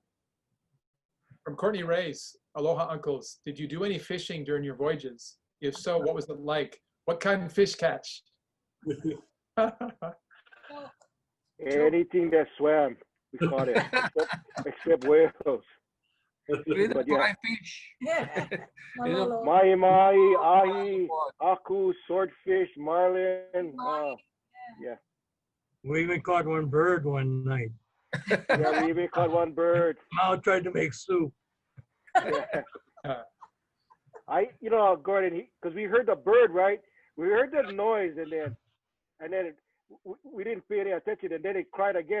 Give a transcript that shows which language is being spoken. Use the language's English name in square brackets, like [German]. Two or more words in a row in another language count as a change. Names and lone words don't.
[English] From Courtney Reyes, aloha uncles. Did you do any fishing during your voyages? If so, what was it like? What kind of fish catch? Anything that swam, we caught it, except whales. But yeah, fish. Malolo. mahi, ahi, aku, swordfish, marlin. Yeah. We even caught one bird one night. Yeah, we even caught one bird. Mao tried to make soup. Yeah. You know, Gordon, because we heard the bird, right? We heard the noise, and then we didn't pay any attention, and then it cried again.